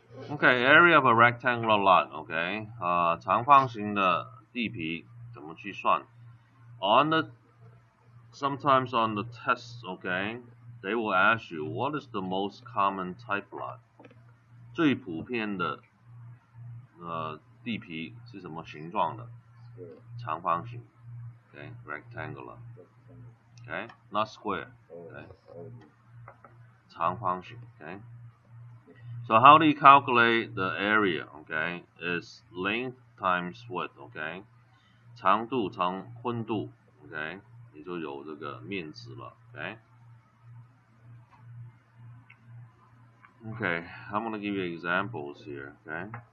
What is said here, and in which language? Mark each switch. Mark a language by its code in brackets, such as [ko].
[en] Okay, area of a rectangular lot. Okay, [zh] 长方形的地皮怎么去算 [en] sometimes on the test, okay, they will ask you what is the most common type lot. [zh] 最普遍的地皮是什么形状的？长方形 [en] ，okay, rectangular, okay, not square, okay, 长方形 okay. So how do you calculate the area, okay? Is length times width, okay? [zh] 长度乘宽度 okay? 你就有这个面值了 okay? [en] Okay, I'm going to give you examples here, okay?